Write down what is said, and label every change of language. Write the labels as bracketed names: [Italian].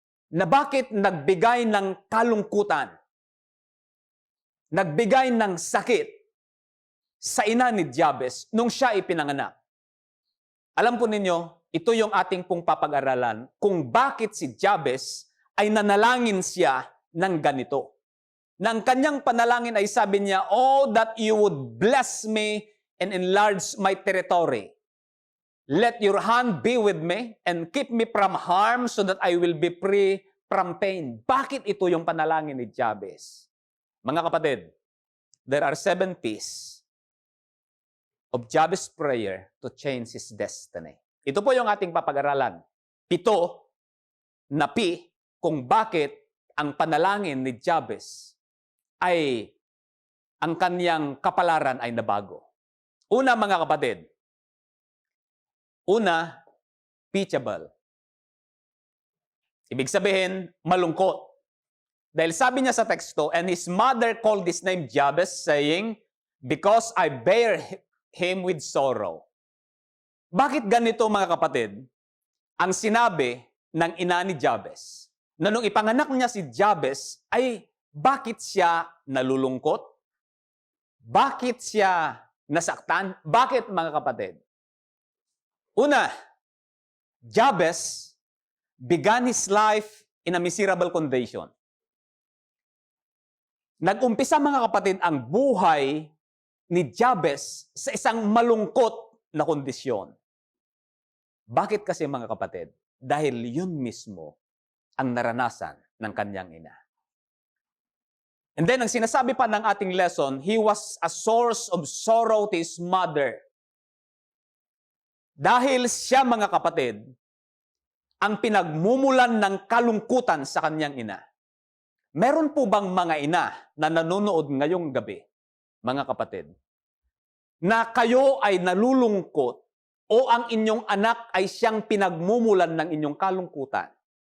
[Filipino] Na bakit nagbigay ng kalungkutan, nagbigay ng sakit sa ina ni Jabez nung siya ipinanganak. Alam po ninyo, ito yung ating pong papag-aralan kung bakit si Jabez ay nanalangin siya ng ganito. Nang kanyang panalangin ay sabi niya, [English] Oh, that you would bless me and enlarge my territory. Let your hand be with me and keep me from harm so that I will be free from pain. [Filipino] Bakit ito yung panalangin ni Jabez? Mga kapatid, [English] there are 7 P's of Jabez's prayer to change his destiny. [Filipino] Ito po yung ating papag-aralan. 7 na P kung bakit ang panalangin ni Jabez ay ang kanyang kapalaran ay nabago. Una, mga kapatid, una, teachable. Ibig sabihin, malungkot. Dahil sabi niya sa teksto, [English] and his mother called his name Jabez, saying, because I bear him with sorrow. [Filipino] Bakit ganito, mga kapatid? Ang sinabi ng ina ni Jabez, na nung ipanganak niya si Jabez, ay Bakit siya nalulungkot? Bakit siya nasaktan? Bakit, mga kapatid? [English] Una, Jabez began his life in a miserable condition. [Filipino] Nag-umpisa, mga kapatid, ang buhay ni Jabez sa isang malungkot na kondisyon. Bakit kasi, mga kapatid? Dahil yun mismo ang naranasan ng kanyang ina. [English] And then, [Filipino] ang sinasabi pa ng ating lesson, [English] he was a source of sorrow to his mother. [Filipino] Dahil siya, mga kapatid, ang pinagmumulan ng kalungkutan sa kanyang ina. Meron po bang mga ina na nanonood ngayong gabi, mga kapatid, na kayo ay nalulungkot o ang inyong anak ay siyang pinagmumulan ng inyong kalungkutan?